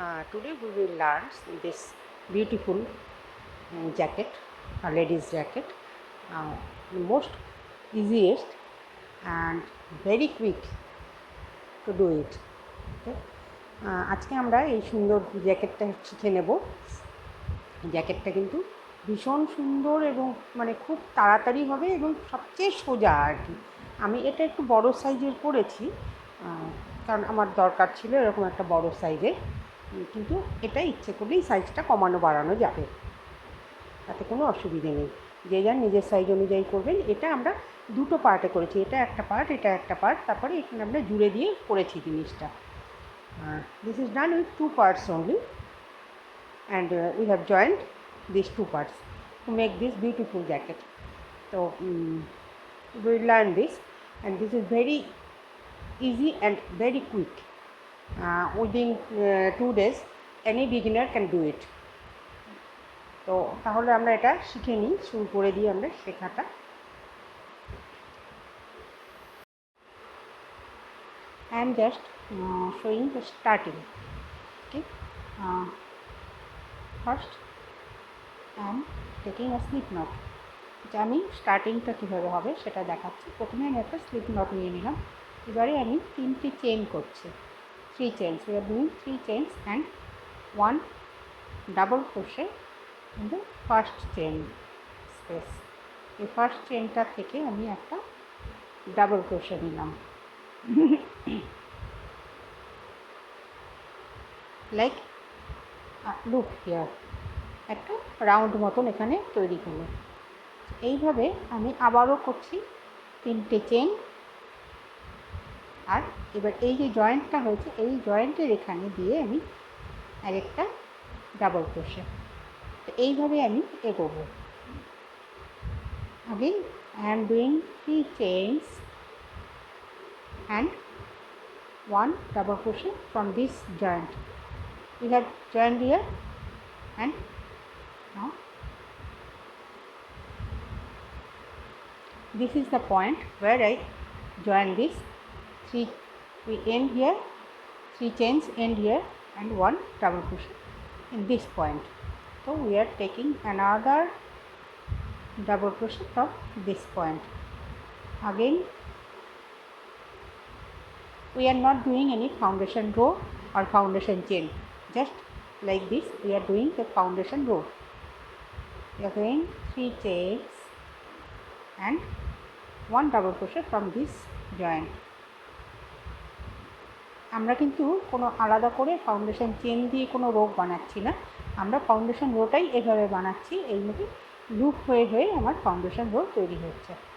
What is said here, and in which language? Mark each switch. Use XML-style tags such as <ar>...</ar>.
<en>Today we will learn this beautiful jacket, a lady's jacket, the most easiest and very quick to do it. Okay?</en> <bn>আজকে আমরা এই সুন্দর জ্যাকেটটা শিখে নেব। জ্যাকেটটা কিন্তু ভীষণ সুন্দর এবং মানে খুব তাড়াতাড়ি হবে এবং সবচেয়ে সোজা আর কি। আমি এটা একটু বড় সাইজের করেছি, কারণ আমার দরকার ছিল এরকম একটা বড় সাইজের, কিন্তু এটা ইচ্ছে করলেই সাইজটা কমানো বাড়ানো যাবে, তাতে কোনো অসুবিধে নেই। যে যার নিজের সাইজ অনুযায়ী করবেন। এটা আমরা দুটো পার্টে করেছি, এটা একটা পার্ট, এটা একটা পার্ট, তারপরে এখানে আমরা জুড়ে দিয়ে করেছি জিনিসটা।</bn> <en>This is done with 2 parts only, and we have joined these 2 parts to make this beautiful jacket. So we will learn this, and this is very easy and very quick. Within 2 days any beginner can do it.</en> <bn>তো তাহলে আমরা এটা শিখে নিই, শুরু করে দিই আমরা শেখাটা।</bn> <en>I am just showing the starting. Okay. First I am taking a slip knot.</en> <bn>যে আমি স্টার্টিংটা কীভাবে হবে সেটা দেখাচ্ছি। প্রথমে আমি একটা স্লিপ নট নিয়ে নিলাম। এবারে আমি 3টি চেইন করছি,</bn> <en>3 chains. We are doing 3 chains and 1 double crochet in the first chain space.</en> <bn>এই ফার্স্ট চেইনটা থেকে আমি একটা ডাবল ক্রোশে নিলাম,</bn> <en>like loop here,</en> <bn>একটা রাউন্ড মতন এখানে তৈরি করলো। এইভাবে আমি আবারও করছি 3টে চেইন। আর এবার এই যে জয়েন্টটা হয়েছে, এই জয়েন্টের এখানে দিয়ে আমি আরেকটা ডাবল ক্রোশে। তো এইভাবে আমি এগোবো।</bn> <en>Again I am doing 3 chains and 1 double crochet from this joint. We have joined here, and now this is the point where I join this 3. We end here, 3 chains end here, and 1 double crochet in this point. So we are taking another double crochet from this point. Again we are not doing any foundation row or foundation chain, just like this we are doing the foundation row. Again 3 chains and 1 double crochet from this joint.</en> <bn>আমরা কিন্তু কোনো আলাদা করে foundation chain দিয়ে কোনো rho বানাচ্ছি না, আমরা ফাউন্ডেশন রোটাই এভাবে বানাচ্ছি। এইভাবে লুপ হয়ে হয়ে আমার ফাউন্ডেশন রো তৈরি হচ্ছে।</bn>